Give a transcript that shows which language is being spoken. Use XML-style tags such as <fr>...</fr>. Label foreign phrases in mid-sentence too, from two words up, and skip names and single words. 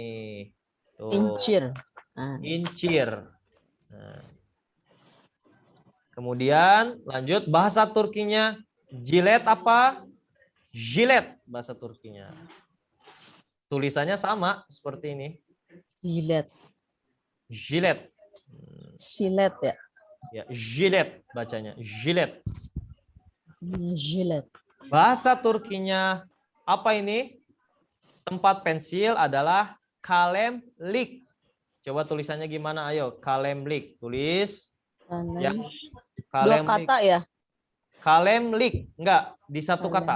<id>Tuh. Incir. Incir. Nah. Kemudian lanjut bahasa Turkinya jilet apa? Jilet bahasa Turkinya. Tulisannya sama seperti ini. Jilet. Jilet. Silet ya. Ya, jilet bacanya. Jilet. Jilet. Bahasa Turkinya apa ini? Tempat pensil adalah kalemlik. Coba tulisannya gimana? Ayo, kalemlik. Tulis yang Dua kalemlik. kata ya. Kalemlik. Enggak, di satu kata.</id>